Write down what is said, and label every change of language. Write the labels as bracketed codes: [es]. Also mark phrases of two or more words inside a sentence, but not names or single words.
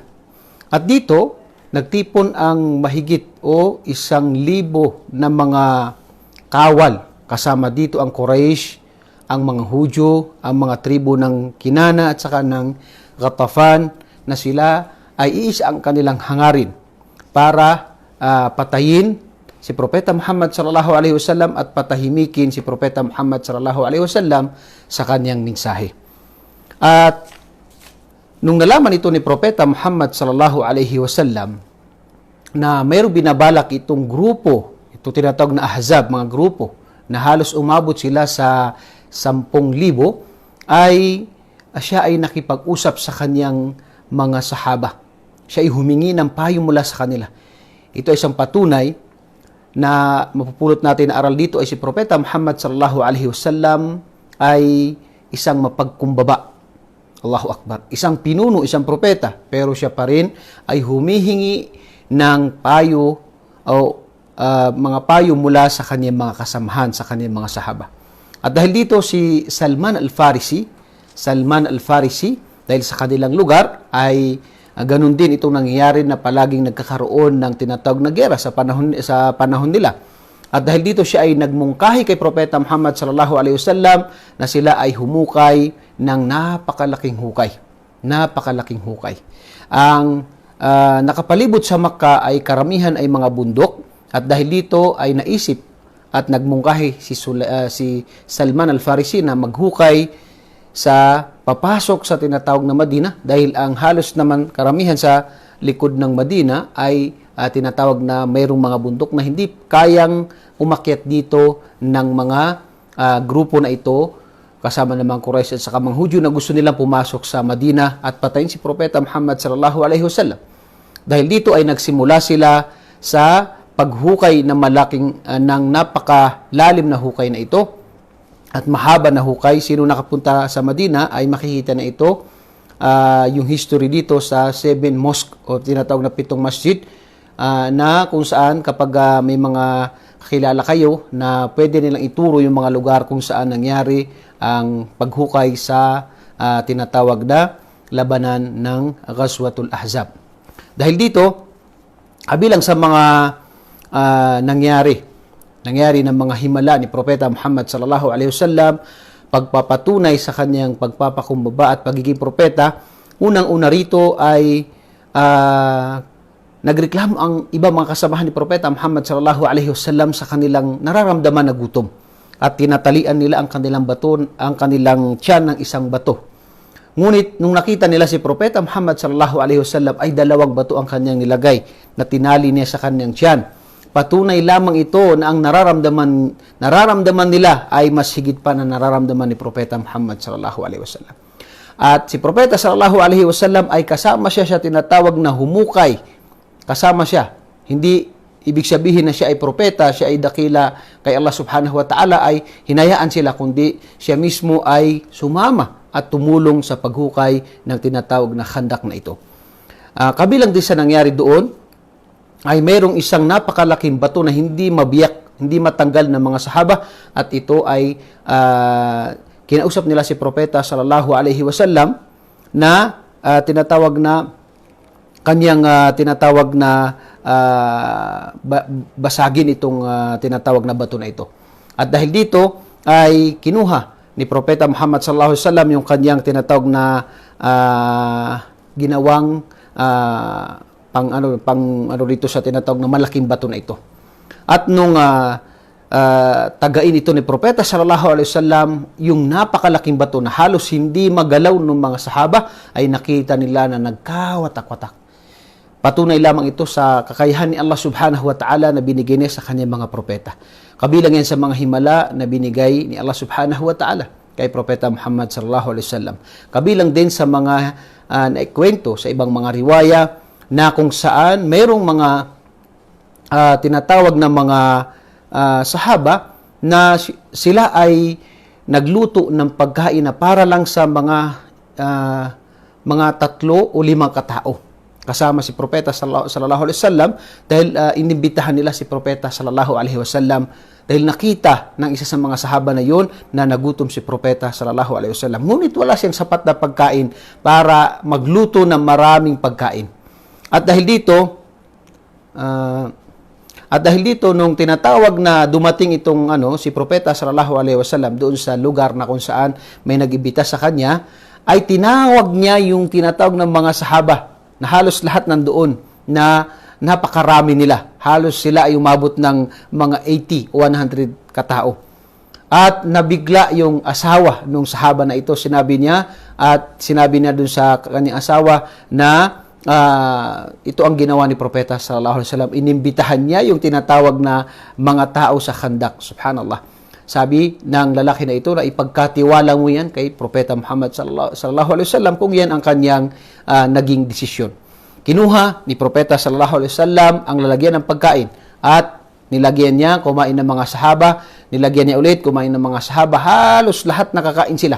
[tl] At dito, nagtipon ang mahigit o 1,000 na mga kawal. Kasama dito ang Quraysh, ang mga Hudyo, ang mga tribo ng Kinana at saka ng Ghatafan, na sila ay iisa ang kanilang hangarin para patayin si Propeta Muhammad [ar] صلى الله عليه وسلم [tl] at patahimikin si Propeta Muhammad [ar] صلى الله عليه وسلم [tl] sa kanyang mensahe. At nung nalaman ito ni Propeta Muhammad [ar] صلى الله عليه وسلم [tl] na mayroong binabalak itong grupo, ito tinatawag na Ahzab, mga grupo na halos umabot sila sa 10,000, ay siya ay nakipag-usap sa kanyang mga sahaba. Siya ay humingi ng payo mula sa kanila. Ito ay isang patunay na mapupulot natin na aral dito ay si Propeta Muhammad [ar] صلى الله عليه وسلم [tl] ay isang mapagkumbaba. [ar] الله أكبر. [tl] Isang pinuno, isang propeta, pero siya pa rin ay humihingi ng payo o mga payo mula sa kanyang mga kasamahan, sa kanyang mga sahaba. At dahil dito si Salman Al-Farisi, dahil sa kanilang lugar ay ganun din itong nangyayari na palaging nagkakaroon ng tinatawag na giyera sa panahon nila. At dahil dito siya ay nagmungkahi kay Propeta Muhammad [ar] صلى الله عليه وسلم [tl] na sila ay humukay ng napakalaking hukay. Ang nakapalibot sa Makkah ay karamihan ay mga bundok, at dahil dito ay naisip at nagmungkahi si Salman Al-Farisi na maghukay sa papasok sa tinatawag na Madina, dahil ang halos naman karamihan sa likod ng Madina ay tinatawag na mayroong mga bundok na hindi kayang umakyat dito ng mga grupo na ito, kasama ng mga Quraysh at saka mga Hudyo na gusto nilang pumasok sa Madina at patayin si Propeta Muhammad [ar] صلى الله عليه وسلم. [tl] Dahil dito ay nagsimula sila sa paghukay ng napakalalim na hukay na ito at mahaba na hukay. Sino nakapunta sa Madina ay makikita na ito. Yung history dito sa 7 mosque o tinatawag na 7 masjid, na kung saan kapag may mga kakilala kayo na pwede nilang ituro yung mga lugar kung saan nangyari ang paghukay sa tinatawag na labanan ng Ghazwatul Ahzab. Dahil dito, kabilang sa mga nangyari ng mga himala ni Propeta Muhammad [ar] صلى الله عليه وسلم, [tl] pagpapatunay sa kanyang pagpapakumbaba at pagiging propeta, unang-una rito ay nagreklamo ang iba mga kasamahan ni Propeta Muhammad [ar] صلى الله عليه وسلم [tl] sa kanilang nararamdaman na gutom. at tinatalian nila ang kanilang bato, ang kanilang tiyan ng isang bato. Ngunit nung nakita nila si Propeta Muhammad [ar] صلى الله عليه وسلم [tl] ay dalawang bato ang kanyang nilagay na tinali niya sa kanyang tiyan. Patunay lamang ito na ang nararamdaman nila ay mas higit pa na nararamdaman ni Propeta Muhammad [ar] صلى الله عليه وسلم. [tl] At si Propeta [ar] صلى الله عليه وسلم [tl] ay kasama siya sa tinatawag na humukay. Kasama siya. Hindi ibig sabihin na siya ay propeta, siya ay dakila kay Allah [ar] سبحانه وتعالى, [tl] ay hinayaan sila, kundi siya mismo ay sumama at tumulong sa paghukay ng tinatawag na khandak na ito. Kabilang din sa nangyari doon, ay mayroong isang napakalaking bato na hindi mabiyak, hindi matanggal ng mga sahaba, at ito ay kinausap nila si Propeta [ar] صلى الله عليه وسلم [tl] na tinatawag na basagin itong tinatawag na bato na ito. At dahil dito ay kinuha ni Propeta Muhammad [ar] صلى الله عليه وسلم [tl] yung kanyang tinatawag na ginawang pang dito sa tinatawag na malaking bato na ito. At nung tagain ito ni Propeta [ar] صلى الله عليه وسلم, [tl] yung napakalaking bato na halos hindi magalaw ng mga sahaba, ay nakita nila na nagkawatak-watak. Patunay lamang ito sa kakayahan ni Allah [ar] سبحانه وتعالى [tl] na binigay niya sa kanyang mga propeta. Kabilang yan sa mga himala na binigay ni Allah [ar] سبحانه وتعالى [tl] kay Propeta Muhammad [ar] صلى الله عليه وسلم. [tl] Kabilang din sa mga naikwento sa ibang mga riwaya na kung saan mayroong mga tinatawag na mga sahaba na sila ay nagluto ng pagkain na para lang sa mga 3 o 5 katao. Kasama si Propeta [ar] صلى الله عليه وسلم, [tl] dahil inimbitahan nila si Propeta [ar] صلى الله عليه وسلم [tl] dahil nakita ng isa sa mga sahaba na yun na nagutom si Propeta [ar] صلى الله عليه وسلم. [tl] Ngunit wala siyang sapat na pagkain para magluto ng maraming pagkain. At dahil dito nung tinatawag na dumating itong si Propeta [ar] صلى الله عليه وسلم [tl] doon sa lugar na kung saan may nag-imbita sa kanya, ay tinawag niya yung tinatawag ng mga sahaba na halos lahat nandoon, na napakarami nila. Halos sila ay umabot ng mga 80 o 100 katao. At nabigla yung asawa nung sahaba na ito. Sinabi niya dun sa kanyang asawa na ito ang ginawa ni Propeta [ar] صلى الله عليه وسلم. [tl] Inimbitahan niya yung tinatawag na mga tao sa khandak. [ar] Subhanallah. [tl] Sabi ng lalaki na ito na ipagkatiwala mo yan kay Propeta Muhammad [ar] صلى الله عليه وسلم [tl] kung yan ang kanyang naging desisyon. Kinuha ni Propeta [ar] صلى الله عليه وسلم [tl] ang lalagyan ng pagkain at nilagyan niya, kumain ng mga sahaba, nilagyan niya ulit, kumain ng mga sahaba, halos lahat nakakain sila.